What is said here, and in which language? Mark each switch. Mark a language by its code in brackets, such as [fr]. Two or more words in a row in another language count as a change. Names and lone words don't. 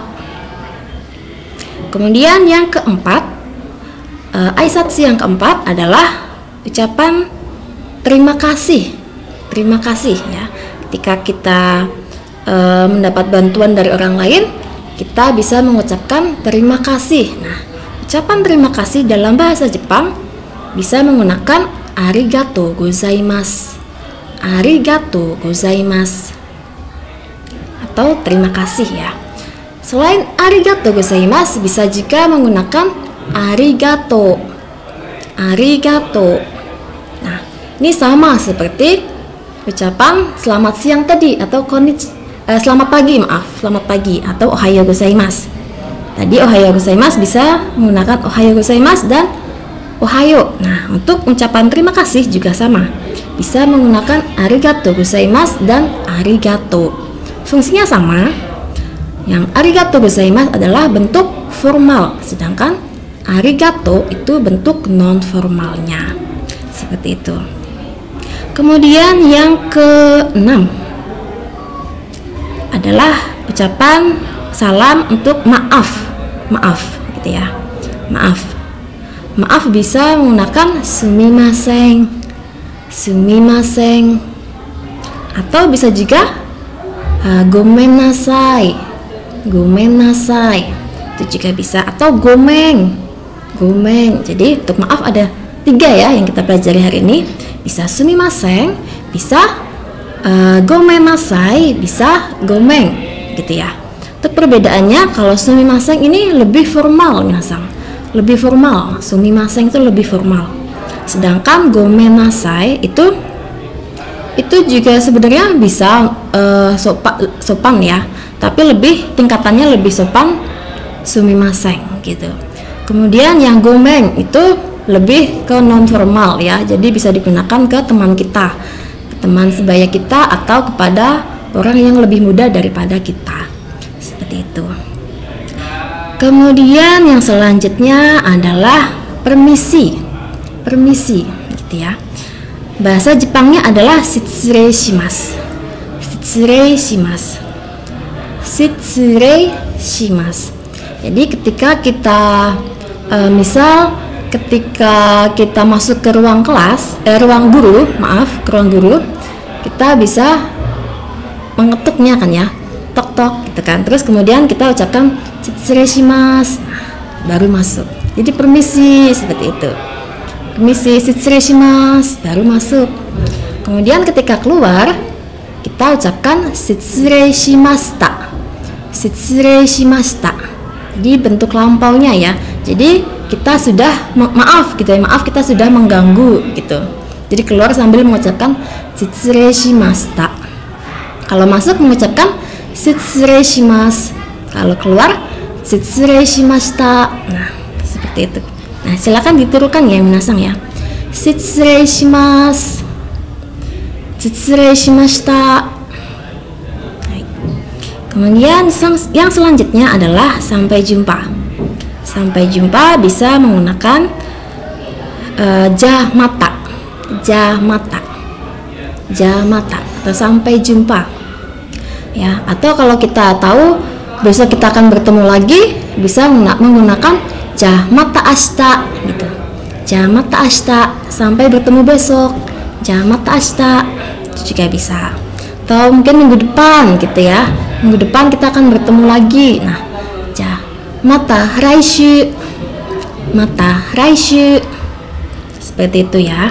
[id] Kemudian yang keempat, aisatsu yang keempat adalah ucapan terima kasih. Terima kasih ya. Ketika kita mendapat bantuan dari orang lain, kita bisa mengucapkan terima kasih. Nah, ucapan terima kasih dalam bahasa Jepang bisa menggunakan [ja] ありがとうございます. ありがとうございます. [id] Atau terima kasih ya. Selain [ja] ありがとうございます, [id] bisa juga menggunakan arigatou. Arigatou. Nah, ini sama seperti ucapan selamat siang tadi atau selamat pagi atau [ja] おはようございます. [id] Tadi [ja] おはようございます [id] bisa menggunakan [ja] おはようございます [id] dan ohayo. Nah, untuk ucapan terima kasih juga sama. Bisa menggunakan [ja] ありがとうございます [id] dan arigatou. Fungsinya sama. Yang [ja] ありがとうございます [id] adalah bentuk formal, sedangkan arigatou itu bentuk non formalnya. Seperti itu. Kemudian yang keenam adalah ucapan salam untuk maaf gitu ya. Maaf. maaf bisa menggunakan [ja] すみません、すみません, [id] atau bisa juga [ja] ごめんなさい、ごめんなさい, [id] itu juga bisa, atau [ja] ごめん、ごめん. [id] Jadi untuk maaf ada 3 ya yang kita pelajari hari ini, bisa sumimasen, bisa [ja] ごめんなさい, [id] bisa gomeng, gitu ya. Untuk perbedaannya, kalau sumimasen ini lebih formal, minasang, lebih formal. Sumimasen itu lebih formal, sedangkan [ja] ごめんなさい [id] itu juga sebenarnya bisa sopan ya, tapi lebih tingkatannya lebih sopan sumimasen gitu. Kemudian yang gomeng itu lebih ke non formal ya, jadi bisa digunakan ke teman kita, teman sebaya kita, atau kepada orang yang lebih muda daripada kita, seperti itu. Kemudian yang selanjutnya adalah permisi, permisi gitu ya. Bahasa Jepangnya adalah [ja] 失礼します、失礼します、失礼します. [id] Jadi ketika kita misal ketika kita masuk ke ruang kelas, ruang guru, maaf, ke ruang guru, kita bisa mengetuknya kan ya, tok tok gitu kan. Terus kemudian kita ucapkan [ja] 失礼します, [id] baru masuk. Jadi permisi, seperti itu. Permisi, [ja] 失礼します, [id] baru masuk. Kemudian ketika keluar, kita ucapkan [ja] 失礼しました、失礼しました. [id] Jadi bentuk lampaunya ya. Jadi kita sudah maaf gitu ya, maaf kita sudah mengganggu gitu. Jadi keluar sambil mengucapkan [ja] 失礼しました. [id] Kalau masuk mengucapkan [ja] 失礼します. [id] Kalau keluar [ja] 失礼しました. [id] Nah, seperti itu. Nah, silakan ditirukan ya minasang ya. [ja] 失礼します、失礼しました. [id] Kemudian yang selanjutnya adalah sampai jumpa. Sampai jumpa bisa menggunakan [ja] じゃまた、じゃまた、じゃまた, [id] atau sampai jumpa ya. Atau kalau kita tahu besok kita akan bertemu lagi, bisa menggunakan [ja] じゃまたあした [id] gitu. [ja] じゃまたあした, [id] sampai bertemu besok. [ja] じゃまたあした, [id] itu juga bisa. Atau mungkin minggu depan gitu ya, minggu depan kita akan bertemu lagi. Nah, [ja] また来週、また来週, [id] seperti itu ya.